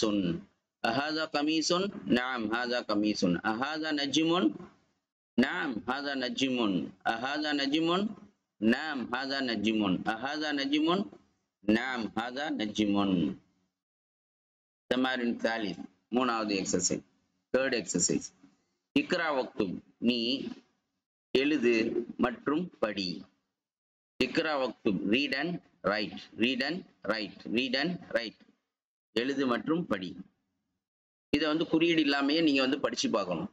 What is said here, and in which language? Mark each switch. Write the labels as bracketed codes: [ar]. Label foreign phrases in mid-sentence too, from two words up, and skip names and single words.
[ar] هذا قميص. نعم هذا قميص. هذا نجم. نعم هذا نجم. هذا نجم. نعم هذا نجم. هذا نجم. نعم هذا نجم. تمارين ثالث. [ta] மூணாவது எக்ஸசைஸ். [en] third exercise. [ar] اقرأ واكتب. [ta] நீ எழுது மற்றும் படி. [ar] اقرأ واكتب. [en] read and write. read and write. read and write. [ta] எழுது மற்றும் படி. இதை வந்து குறியீடு இல்லாமையே நீங்க வந்து படிச்சு பார்க்கணும்.